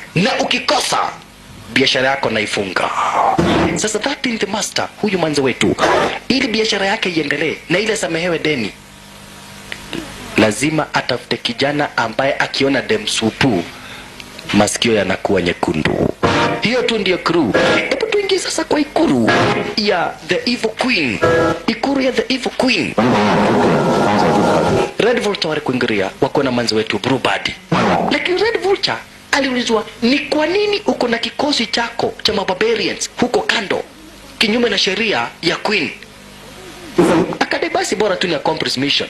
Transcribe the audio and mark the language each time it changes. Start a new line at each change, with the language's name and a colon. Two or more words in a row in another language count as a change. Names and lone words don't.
Swahili: Na ukikosa biashara yako naifunga. Sasa 13th master huyu manze wetu, ili biashara yake iendelee na ile samehewe deni, lazima atafute kijana ambaye akiona dem supu masikio yanakuwa nyekundu. Hiyo tu ndio crew. Hebu tuingie sasa kwa ikuru ya the Evil Queen. Ikuru ya the Evil Queen. Red Vulture wale kuingiria wako na manzi wetu Brubad. Lakini Red Vulture aliulizwa ni kwa nini uko na kikosi chako cha mabarbarians huko kando kinyume na sheria ya Queen. Akadai basi bora tu ni
English: accomplish mission.